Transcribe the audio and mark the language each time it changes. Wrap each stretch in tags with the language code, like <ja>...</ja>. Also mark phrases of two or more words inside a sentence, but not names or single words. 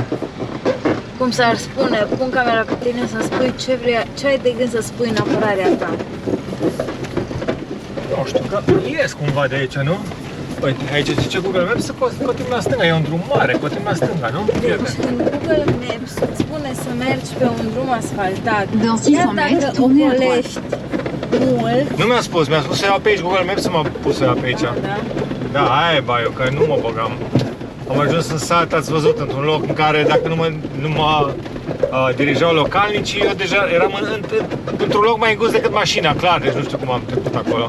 <ro>Cum s-ar spune, pun camera pe tine să spui ce ai de gând să spui în apărarea ta. Nu știu, că ies cumva de aici, nu? Uite, aici zice Google Maps să continui la stânga, e un drum mare, continui la stânga, nu? Deci în Google Maps îți spune să mergi pe un drum asfaltat.</ro> <fr>Dans 600</fr> <ro>Chiar</ro> <fr>mètres,</fr> <ro>dacă</ro> <fr>tournez à droite.</fr> <ro>ocolești mult. Nu mi-a spus să iau pe aici Google Maps, să mă pus să iau pe aici. Da? Da, aia e baiul, că nu mă băgam. Am ajuns în sat, ați văzut, într-un loc în care dacă nu mă dirijau localnicii, eu deja eram într-un loc mai îngust decât mașina, clar, deci nu știu cum am trecut acolo.</ro>